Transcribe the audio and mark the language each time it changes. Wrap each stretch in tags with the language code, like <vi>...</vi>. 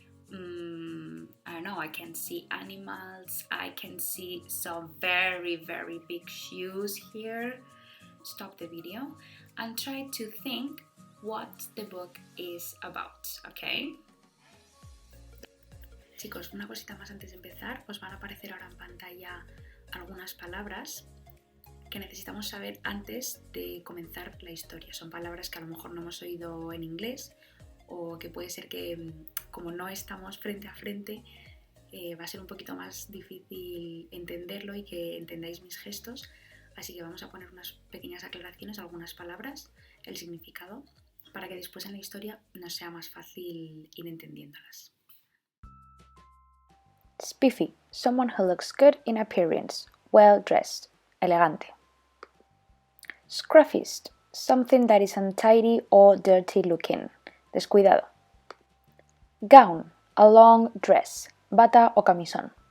<en>I don't know, I can see animals, I can see some very big shoes here. Stop the video and try to think what the book is about, okay?</en> <es>Chicos, una cosita más antes de empezar, os van a aparecer ahora en pantalla algunas palabras que necesitamos saber antes de comenzar la historia. Son palabras que a lo mejor no hemos oído en inglés o que puede ser que, como no estamos frente a frente, va a ser un poquito más difícil entenderlo y que entendáis mis gestos. Así que vamos a poner unas pequeñas aclaraciones, algunas palabras, el significado, para que después en la historia nos sea más fácil ir entendiéndolas.</es> <en>Spiffy, someone who looks good in appearance, well dressed,</en> <es>elegante.</es> <en>Scruffiest, something that is untidy or dirty looking,</en> <es>descuidado.</es> <en>Gown, a long dress,</en> <es>bata o camisón.</es>